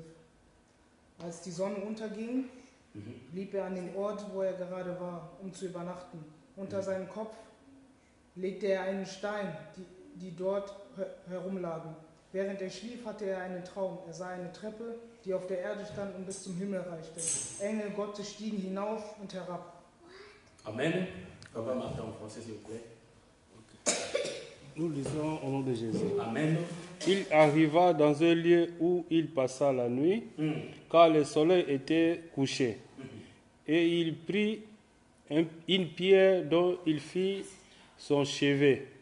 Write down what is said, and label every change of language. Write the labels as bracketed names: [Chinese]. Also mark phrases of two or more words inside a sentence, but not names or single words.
[German] Als die Sonne unterging, blieb er an dem Ort, wo er gerade war, um zu übernachten. Unter seinem Kopf legte er einen Stein, die dort herumlagen. Während er schlief, hatte er einen Traum. Er sah eine Treppe, die auf der Erde stand und bis zum Himmel reichte. Engel Gottes stiegen hinauf und herab. Amen. [French] Papa Martin en français, s'il vous plaît. Nous lisons au nom de Jésus. Amen. Il arriva dans un lieu où il passa la nuit, car le soleil était couché. Et il prit une pierre dont il fit son chevet.